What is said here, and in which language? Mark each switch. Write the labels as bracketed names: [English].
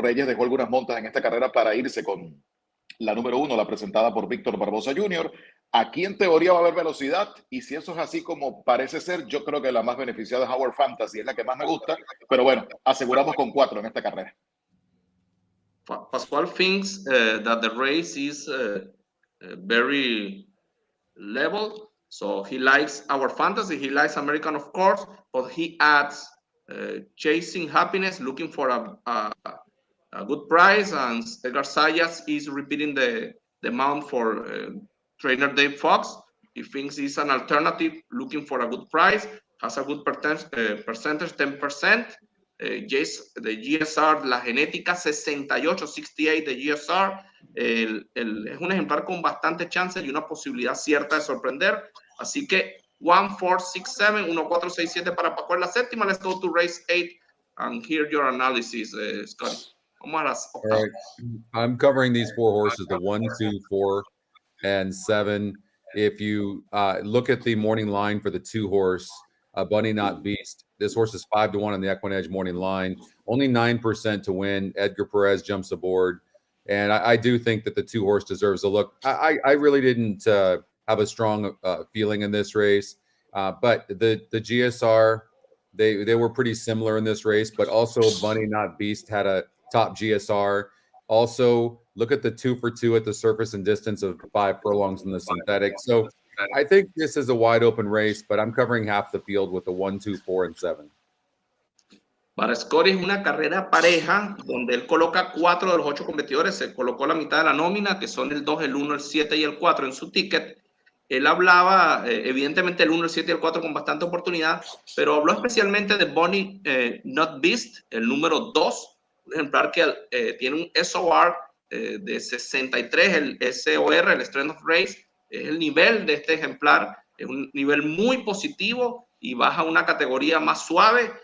[Spanish] Reyes dejó algunas montas en esta carrera para irse con la número 1, la presentada por Víctor Barbosa Jr. Aquí en teoría va a haber velocidad y si eso es así como parece ser, yo creo que la más beneficiada es Our Fantasy, es la que más me gusta, pero bueno, aseguramos con 4 en esta carrera. [English] Pascual thinks that the race is very level, so he likes Our Fantasy, he likes American, of course, but he adds Chasing Happiness, looking for a good price, and Edgar Sayas is repeating the mount for trainer Dave Fox. He thinks it's an alternative, looking for a good price, has a good percentage, 10%. Yes, [Spanish] the GSR, la genética 68, 68 de GSR, es un ejemplar con bastante chance y una posibilidad cierta de sorprender. Así que 1, 4, 6, 7, 1, 4, 6, 7 para Paco en la séptima. [English] Let's go to race 8 and hear your analysis, Scotty. All right. I'm covering these 4 horses, the 1, 2, 4, and 7. If you look at the morning line for the 2-horse, Bunny Not Beast, this horse is 5-1 on the EquinEdge morning line, only 9% to win. Edgar Perez jumps aboard, and I do think that the 2-horse deserves a look. I really didn't have a strong feeling in this race, but the GSR They were pretty similar in this race, but also Bunny Not Beast had a top GSR. Also, look at the 2 for 2 at the surface and distance of 5 furlongs in the synthetic. So I think this is a wide open race, but I'm covering half the field with the 1, 2, 4, and 7. [Spanish] Para Scotty es una carrera pareja donde él coloca 4 de los 8 competidores, se colocó la mitad de la nómina, que son el 2, el 1, el 7 y el 4 en su ticket. Él hablaba, evidentemente, el 1, el 7 y el 4 con bastante oportunidad, pero habló especialmente de Bunny Not Beast, el número 2, un ejemplar que tiene un SOR de 63, el SOR, el Strength of Race, es el nivel de este ejemplar, es un nivel muy positivo y baja a una categoría más suave.